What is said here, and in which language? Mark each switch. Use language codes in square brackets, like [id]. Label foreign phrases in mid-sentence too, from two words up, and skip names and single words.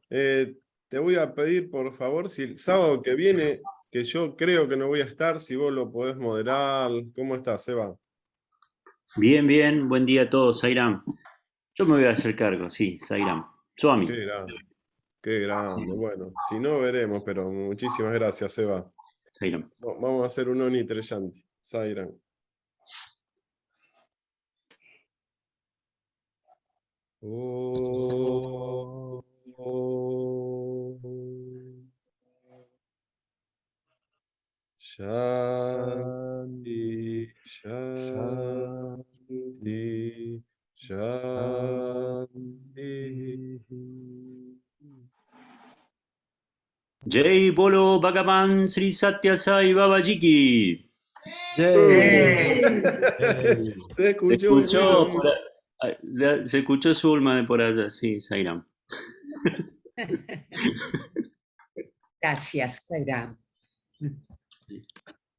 [es] Te voy a pedir, por favor, si el sábado que viene, que yo creo que no voy a estar, si vos lo podés moderar. ¿Cómo estás, Seba? Bien, bien. Buen día a todos, Sairam. Yo me voy a hacer cargo, sí, Sairam. Swami. Qué grande. Qué grande. Bueno, si no veremos, pero muchísimas gracias, Seba. Sairam. Vamos a hacer un Oni Treyanti. Sairam. Oh. [sa] शान्तिः शान्तिः शान्तिः. [hi] जय बोलो भगवान श्री सत्य साई बाबाजी की. [es] Se escuchó un ruido. Se escuchó Zulma de por allá, sí, Sairam. Gracias, Sairam.